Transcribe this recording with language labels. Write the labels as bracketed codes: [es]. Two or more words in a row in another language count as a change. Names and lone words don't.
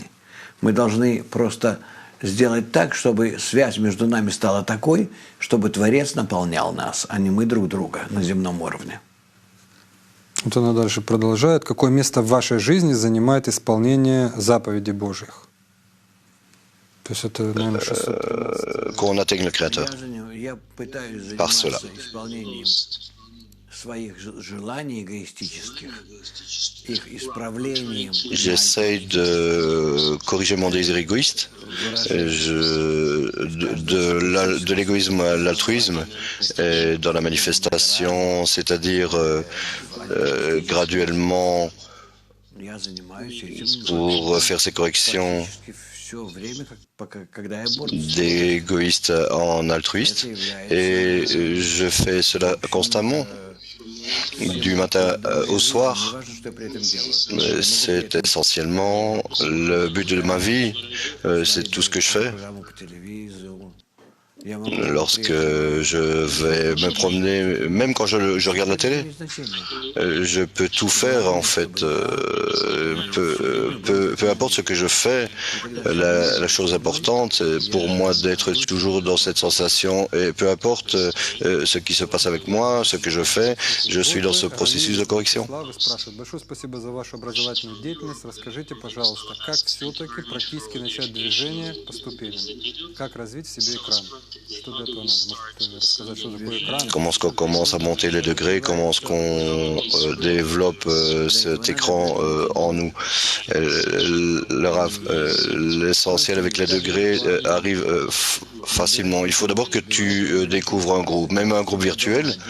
[ru] Мы должны просто сделать так, чтобы связь между нами стала такой, чтобы Творец наполнял нас, а не мы друг друга на земном уровне. Вот она дальше продолжает. Какое место в вашей жизни занимает исполнение заповедей Божьих? То есть это, наверное, 613. [fr] Qu'on atteigne le Créateur. [ru] Я пытаюсь [fr] Par cela. [ru] заниматься исполнением своих желаний эгоистических, их исправлением. [fr] J'essaye de corriger mon désir égoïste, de l'égoïsme à l'altruisme, et dans la manifestation, c'est-à-dire graduellement [ru] Я занимаюсь этим [fr] pour faire ces corrections [ru] все время, когда я борюсь. [fr] d'égoïste en altruiste, et je fais cela constamment. Du matin au soir, c'est essentiellement le but de ma vie, c'est tout ce que je fais. Lorsque je vais me promener, même quand je regarde la télé, je peux tout faire en fait. Peu importe ce que je fais, la chose importante pour moi d'être toujours dans cette sensation, et peu importe ce qui se passe avec moi, ce que je fais, je suis dans ce processus de correction. [ru] Большое спасибо за вашу образовательную деятельность. Расскажите, пожалуйста, как все-таки практически начать движение по ступеням? Как развить в себе экран? Что для этого надо? Можете рассказать, что такое экран? [fr] Comment est-ce qu'on commence à monter les degrés? Comment est-ce qu'on développe cet écran en nous? L'essentiel avec les degrés arrive facilement. Il faut d'abord que tu découvres un groupe, même un groupe virtuel.